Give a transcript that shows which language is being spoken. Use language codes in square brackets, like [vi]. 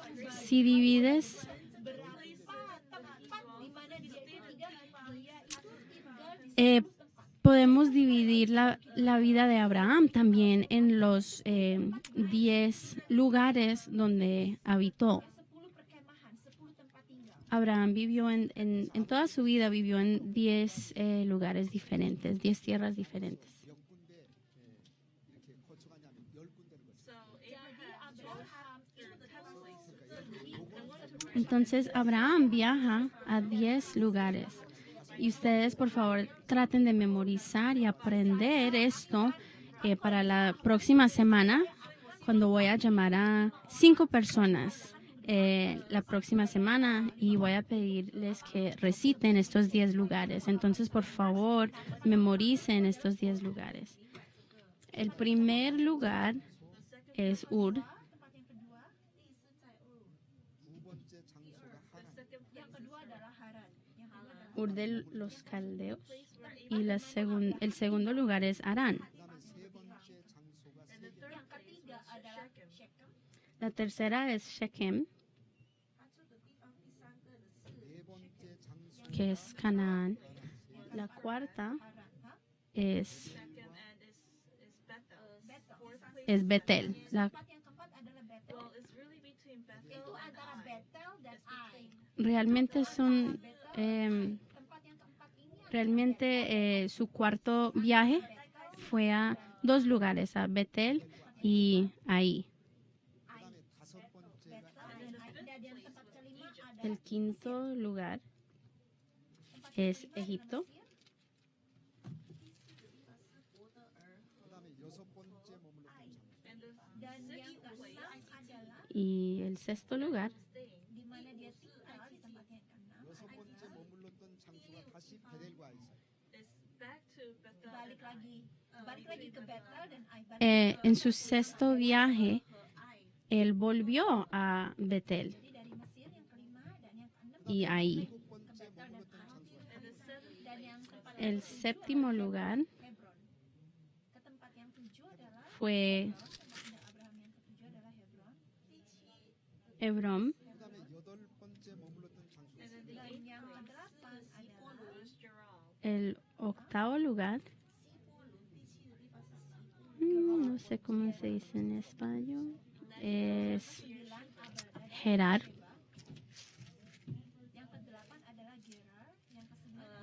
[es] Si divides podemos dividir la vida de Abraham también en los 10 lugares donde habitó. [id] 10 perkemahan, 10 tempat tinggal. [es] Abraham vivió en toda su vida, vivió en 10 lugares diferentes, 10 tierras diferentes. [ko] 몇 군데 이렇게 거쳐가냐면 10군데를 거쳐. [id] Jadi Abraham itu [es] Entonces Abraham viaja a 10 lugares Y ustedes, por favor, traten de memorizar y aprender esto para la próxima semana, cuando voy a llamar a 5 personas la próxima semana y voy a pedirles que reciten estos 10 lugares. Entonces, por favor, memoricen estos 10 lugares. El primer lugar es Ur. [id] tempat yang kedua, [ko] 두 번째 장소가 하란, [id] yang kedua adalah Haran, yang kedua adalah [es] Ur de los Caldeos. Y el segundo lugar es Arán. [ko] 그다음에 세 번째 장소가 세겜, [id] yang ketiga adalah Shechem, [es] La tercera es Shechem, [ko] 네 번째 장소 [es] que es Canaán. La cuarta es Betel. [id] tempat yang keempat adalah Betel. Itu antara Betel dan Ai. [es] Realmente son [id] Tempat yang keempat ini [es] realmente su cuarto viaje fue a 2 lugares, a Betel y ahí. [ko] 그다음에 다섯 번째가 [id] dan tempat kelima adalah [es] El quinto lugar es Egipto. [ko] 그다음에 여섯 번째 머물렀던 장소 [id] dan yang keenam adalah [es] Y el sexto lugar [id] di mana dia tinggal di tempat yang keenam. [ko] 여섯 번째 머물렀던 장소가 다시 베델과 아이서 [id] Balik lagi ke Betel dan Ai. [es] en su sexto viaje, él volvió a Betel [id] Jadi dari Mesir yang kelima dan yang keenam [es] y ahí. [ko] 일곱 번째 머물렀던 장소가 [id] dan yang keempat [es] El séptimo lugar Hebron. [id] Ke tempat yang tujuh adalah [es] fue [id] tempat Abraham yang ketujuh adalah Hebron. [es] Hebrón. [ko] 그다음에 여덟 번째 머물렀던 장소가 [id] Dan yang kedelapan adalah [es] El octavo lugar, no sé cómo se dice en español, es Gerar. [id] yang kedelapan adalah Gerar, yang kesembilan